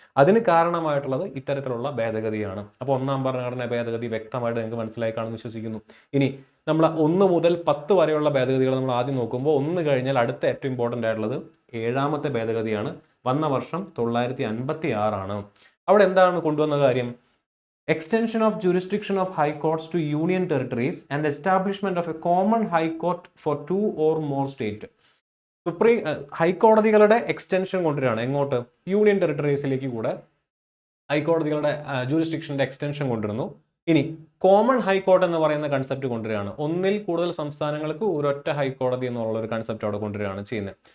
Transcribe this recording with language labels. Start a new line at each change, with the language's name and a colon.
Malayalam: അതിന് കാരണമായിട്ടുള്ളത് ഇത്തരത്തിലുള്ള ഭേദഗതിയാണ്. അപ്പോൾ 1ാം ഭരണഘടനാ ഭേദഗതി വ്യക്തമായിട്ട് നിങ്ങൾക്ക് മനസ്സിലായി കാണുമെന്ന് വിശ്വസിക്കുന്നു. ഇനി നമ്മൾ 1 മുതൽ 10 വരെയുള്ള ഭേദഗതികൾ നമ്മൾ ആദ്യം നോക്കുമ്പോൾ 1 കഴിഞ്ഞാൽ അടുത്ത ഏറ്റവും ഇമ്പോർട്ടൻ്റ് ആയിട്ടുള്ളത് 7ാമത്തെ ഭേദഗതിയാണ്. വന്ന വർഷം 956 ആണ്. അവിടെ എന്താണ് കൊണ്ടുവന്ന കാര്യം?
English: Extension of jurisdiction of high courts to union territories and establishment of a common high court for 2 or more states.
Malayalam: Supreme ഹൈക്കോടതികളുടെ extension കൊണ്ടുവരികയാണ്. എങ്ങോട്ട്? യൂണിയൻ ടെറിട്ടറീസിലേക്ക് കൂടെ ഹൈക്കോടതികളുടെ ജൂറിസ്ഡിക്ഷൻ്റെ എക്സ്റ്റൻഷൻ കൊണ്ടുവരുന്നു. ഇനി കോമൺ ഹൈക്കോർട്ട് എന്ന് പറയുന്ന കൺസെപ്റ്റ് കൊണ്ടുവരികയാണ്. 1ൽ കൂടുതൽ സംസ്ഥാനങ്ങൾക്ക് ഒരൊറ്റ ഹൈക്കോടതി എന്നുള്ള ഒരു കൺസെപ്റ്റ് അവിടെ കൊണ്ടുവരികയാണ് ചെയ്യുന്നത്.